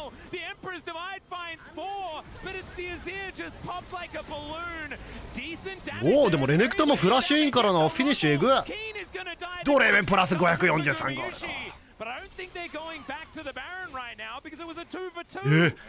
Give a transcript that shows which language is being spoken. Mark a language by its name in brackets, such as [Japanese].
[English] The Emperor's Divide finds 4, but it's the Azir just popped like a balloon. Decent damage. [Japanese] おお、でもレネクトもフラッシュインからのフィニッシュえぐ。ドレーベンプラス543ゴールド。 [English] But I don't think they're going back to the Baron right now because it was a 2 for 2.